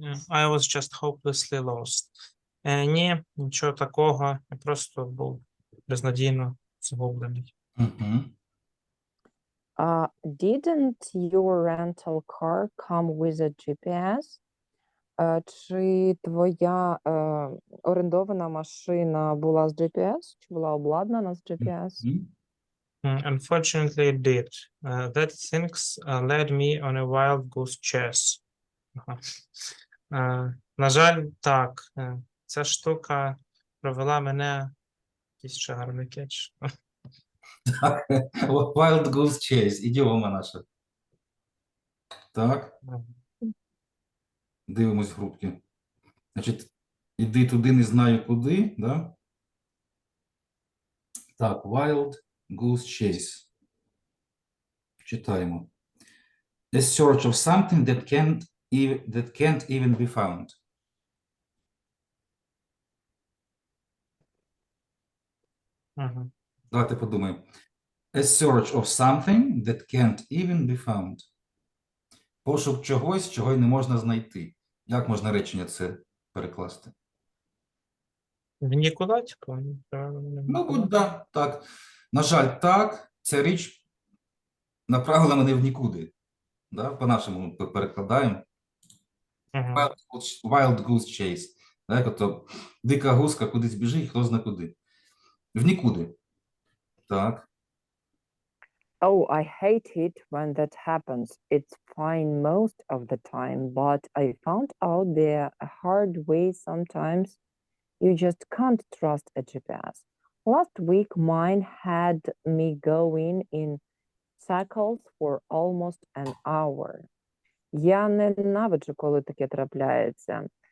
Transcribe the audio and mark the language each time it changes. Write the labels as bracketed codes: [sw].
[en] I was just hopelessly lost. [uk] Ні, нічого такого. Я просто був безнадійно загублений. Мгм. [en] Didn't your rental car come with a GPS? [uk] Чи твоя орендована машина була з GPS? Чи була обладнана з GPS? Мгм. [en] Unfortunately, it did. That things led me on a wild goose chase. [uk] Ага. На жаль, так. Ця штука провела мене якийсь ще гарний кетч. Wild Goose Chase, ідіома наша. Так, дивимось в групки. Значить, іди туди, не знаю куди, да? Так, Wild Goose Chase. Читаємо. [en] A search of something that can't even be found. [uk] Мгм. Давайте подумаємо. [en] A search of something that can't even be found. [uk] Пошук чогось, чого й не можна знайти. Як можна речення це перекласти? В нікуди, типу? Правильно, в Мабуть, нікуди. да, так. На жаль, так, ця річ направила мене в нікуди. Да? По-нашому перекладаємо. Мгм. [en] Wild Goose Chase. [uk] Так, тобто дика гуска кудись біжить, хто зна куди. В нікуди. Так. [en] Oh, I hate it when that happens. It's fine most of the time, but I found out the hard way sometimes. You just can't trust a GPS. Last week, mine had me going in circles for almost an hour. [uk] Я ненавиджу, коли таке трапляється.